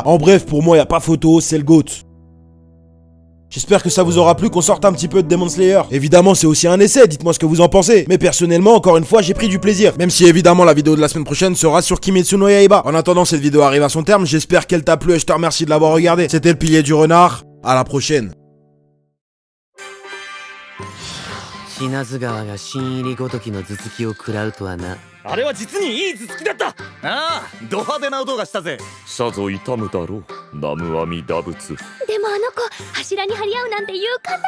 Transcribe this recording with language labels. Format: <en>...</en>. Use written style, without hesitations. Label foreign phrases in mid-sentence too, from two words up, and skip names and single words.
<fr>En bref, pour moi y a pas photo, c'est le GOAT. J'espère que ça vous aura plu qu'on sorte un petit peu de Demon Slayer. Évidemment c'est aussi un essai, dites-moi ce que vous en pensez. Mais personnellement, encore une fois, j'ai pris du plaisir. Même si évidemment la vidéo de la semaine prochaine sera sur Kimetsu no Yaiba. En attendant, cette vidéo arrive à son terme, j'espère qu'elle t'a plu et je te remercie de l'avoir regardé. C'était le pilier du renard, à la prochaine.</fr> <ja>死なず川が新入りごときの頭突きを食らうとはな。あれは実にいい頭突きだった。ああ、ド派手な音がしたぜ。さぞ痛むだろう、南無阿弥陀仏。でもあの子柱に張り合うなんて勇敢なのね。</ja>